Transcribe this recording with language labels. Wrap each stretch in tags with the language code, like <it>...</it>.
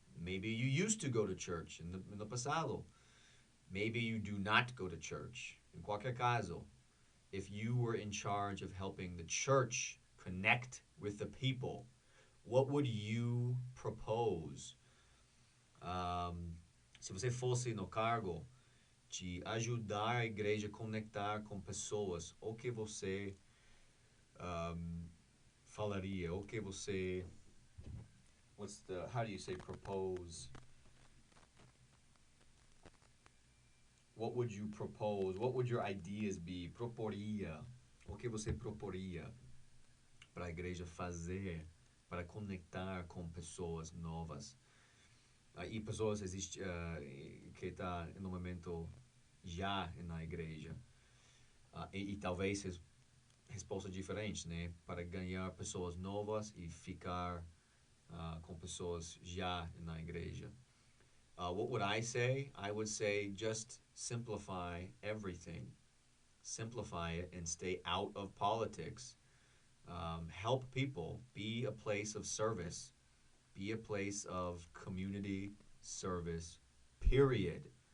<en>Maybe you used to go to church in the pasado. Maybe you do not go to church. In</en> <pt>qualquer caso,</pt> <en>if you were in charge of helping the church connect with the people, what would you propose?</en> <pt>Se você fosse no cargo de ajudar a igreja a conectar com pessoas, o que você falaria? O que você...</pt> <en>how do you say propose? What would you propose? What would your ideas be?</en> <pt>Proporia. O que você proporia para a igreja fazer para conectar com pessoas novas? E pessoas que estão no momento já na igreja. E talvez resposta diferente, né? Para ganhar pessoas novas e ficar com pessoas já na igreja.</pt> <en>What would I say? I would say just simplify everything. Simplify it and stay out of politics. Help people. Be a place of service. Be a place of community service, period.</en>